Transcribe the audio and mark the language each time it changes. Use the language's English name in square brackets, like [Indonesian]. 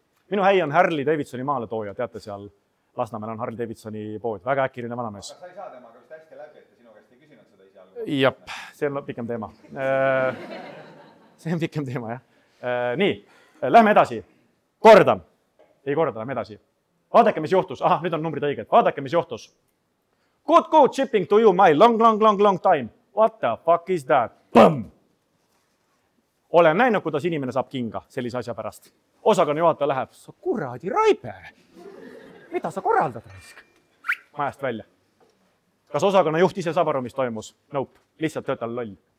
[Estonian] Minu äi on Harley Davidsoni maale tooja, teate seal Lasnamäel on Harley Davidsoni pood. Väga äkiline vanamees. Sa ei saa temaga vist hästi läbi, et ta sinu käest ei küsinud seda ise algul. Jep, see on pikem teema. See on pikem teema, jah. Nii, lähme edasi. Kordan. Ei korda, lähme edasi. Vaadake, mis juhtus. Aha, nüüd on numbrid õiged. Vaadake, mis juhtus. [English] Good shipping to you, my long time. What the fuck is that? Põmm! [Estonian] Olen näinud, kuidas inimene saab kinga sellise asja pärast. Osakonna juhataja läheb, sa kuradi raibe. Mida sa korraldad? Majast välja. Kas osakonna juht ise saab aru, mis toimus? Nope, lihtsalt töötal loll.